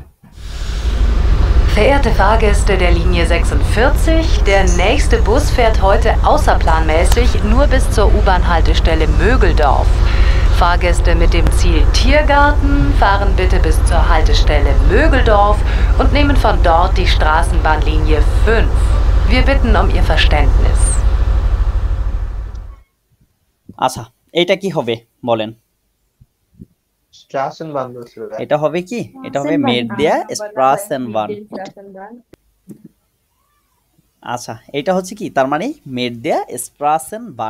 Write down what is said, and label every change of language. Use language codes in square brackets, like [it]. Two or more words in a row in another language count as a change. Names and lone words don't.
[de] Verehrte Fahrgäste der Linie 46, der nächste Bus fährt heute außerplanmäßig nur bis zur U-Bahn-Haltestelle Mögeldorf. Fahrgäste mit dem Ziel Tiergarten fahren bitte bis zur Haltestelle Mögeldorf und nehmen von dort die Straßenbahnlinie 5. Wir bitten um Ihr Verständnis. [bn] আচ্ছা, এটা কি হবে বলেন? Straßenbahn বলছিল। এটা হবে কি? এটা হবে [de] mit der Straßenbahn. [bn] আচ্ছা, এটা হচ্ছে কি, তার মানে [de] mit der Straßenbahn.